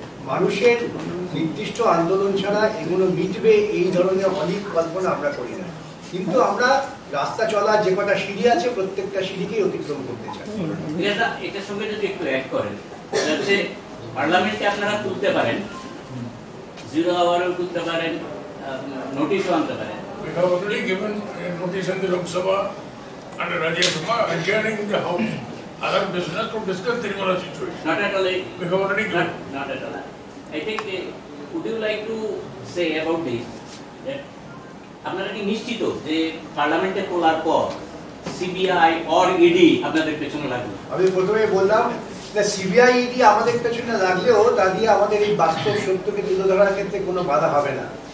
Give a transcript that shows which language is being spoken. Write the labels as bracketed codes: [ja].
[bn] মানুষের নির্দিষ্ট আন্দোলন ছাড়া এগুলো মিটবে এই ধরনের অনেক কল্পনা আমরা করি না, কিন্তু আমরা রাস্তা চলার যে কটা সিঁড়ি আছে প্রত্যেকটা সিঁড়িকেই অতিক্রম করতে চাই। এটার সঙ্গে যদি একটু অ্যাড করেন, যাতে পার্লামেন্টে আপনারা তুলতে পারেন, 0 আওয়ারও তুলতে পারেন, নোটিশও আনতে পারেন। [en] We have already given a notice in the Lok Sabha and Rajya Sabha adjourning the House. Other business to discuss Tribunal situation. Not at all. We have already given. Not at all. I think, would you like to say about this that [bn] আপনারা কি নিশ্চিত যে পার্লামেন্টে তোলার পর CBI or ED আপনাদের পেছনে লাগবে? আমি প্রথমে বললাম যে সিবিআই ইডি আমাদের পেছনে লাগলেও তা দিয়ে আমাদের এই বাস্তব সত্যকে তুলে ধরার ক্ষেত্রে কোনো বাধা হবে না।